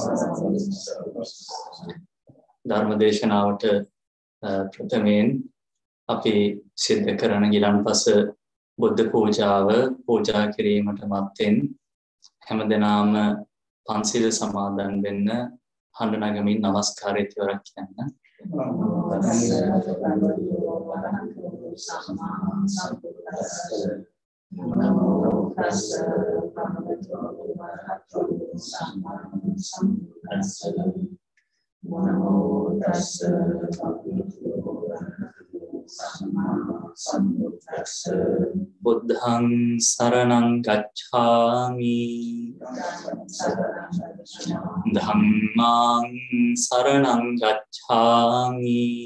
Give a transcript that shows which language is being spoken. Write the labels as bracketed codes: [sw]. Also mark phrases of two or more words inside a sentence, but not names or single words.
[si] ධර්ම දේශනාවට ප්‍රථමයෙන් අපි සිද්ධ කරන ගිලන්පස බුද්ධ පූජාව පූජා කිරීමට මත්තෙන් හැමදෙනාම පන්සිල් සමාදන් වෙන්න හඬ නගමින් නමස්කාරය තෙවරක් කියන්න. [pi] නමෝ තස්ස භගවතු වරහතු සම්මා සම්බුද්දස්ස නමෝ තස්ස භගවතු වරහතු සම්මා සම්බුද්දස්ස බුද්ධං සරණං ගච්ඡාමි ධම්මං සරණං ගච්ඡාමි